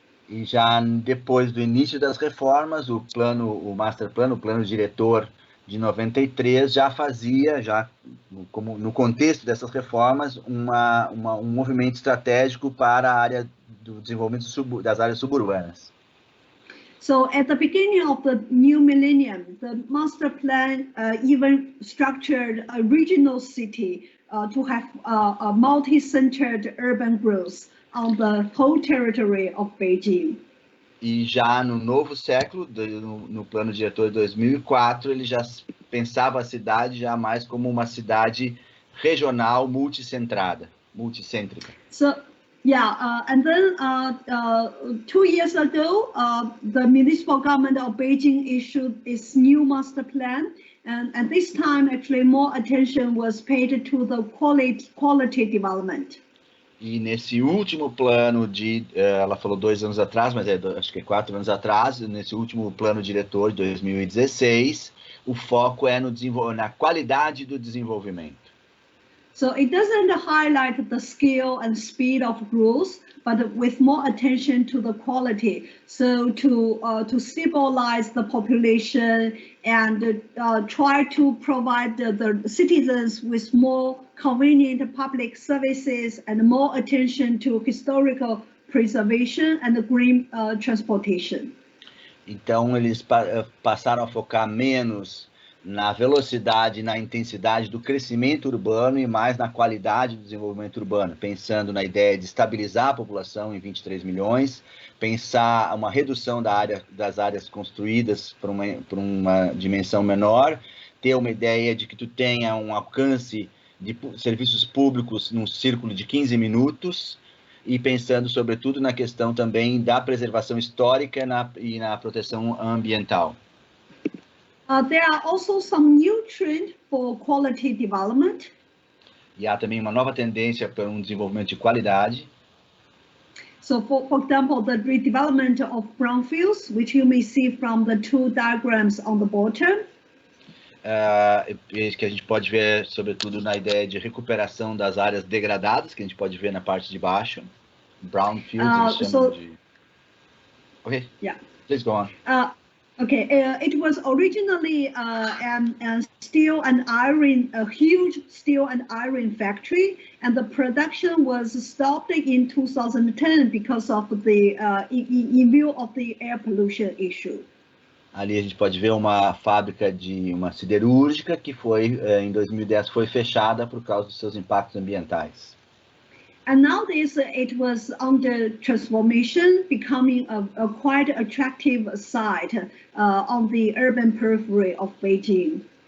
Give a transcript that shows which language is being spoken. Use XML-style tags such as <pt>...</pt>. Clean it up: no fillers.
<pt>E já depois do início das reformas, o master plan, o plano diretor de 93 já fazia, como no contexto dessas reformas, um movimento estratégico para a área do desenvolvimento das áreas suburbanas.</pt> <en>So at the beginning of the new millennium, the master plan even structured a regional city to have a multi-centered urban growth on the whole territory of Beijing.</en> <pt>E já no novo século, no plano diretor de 2004, ele já pensava a cidade já mais como uma cidade regional, multicêntrica.</pt> <en>So, yeah, and then 2 years ago, the municipal government of Beijing issued its new master plan, and at this time, actually, more attention was paid to the quality development.</en> <pt>E nesse último plano ela falou 2 anos atrás, mas acho que é 4 anos atrás, nesse último plano diretor de 2016, o foco é na qualidade do desenvolvimento.</pt> <en>So it doesn't highlight the scale and speed of growth, but with more attention to the quality. So to stabilize the population and try to provide the citizens with more convenient public services and more attention to historical preservation and green transportation.</en> <pt>Então eles passaram a focar menos na velocidade e na intensidade do crescimento urbano e mais na qualidade do desenvolvimento urbano, pensando na ideia de estabilizar a população em 23 milhões, pensar uma redução das áreas construídas por uma dimensão menor, ter uma ideia de que tu tenha um alcance de serviços públicos num círculo de 15 minutos e pensando, sobretudo, na questão também da preservação histórica e na proteção ambiental.</pt> <en>There are also some new trends for quality development.</en> <pt>E há também uma nova tendência para um desenvolvimento de qualidade.</pt> <en>So, for example, the redevelopment of brownfields, which you may see from the 2 diagrams on the bottom.</en> <pt>Que a gente pode ver, sobretudo, na ideia de recuperação das áreas degradadas, que a gente pode ver na parte de baixo. Brownfields, eles chamam de... Okay.</pt> <en>Yeah. Please go on. Okay, it was originally steel and iron, a huge steel and iron factory, and the production was stopped in 2010 because of the in view of the air pollution issue.</en> <pt>Ali a gente pode ver uma fábrica de uma siderúrgica que em 2010 foi fechada por causa dos seus impactos ambientais.</pt> <en>And nowadays it was under transformation, becoming a quite attractive site on the urban periphery of Beijing.</en>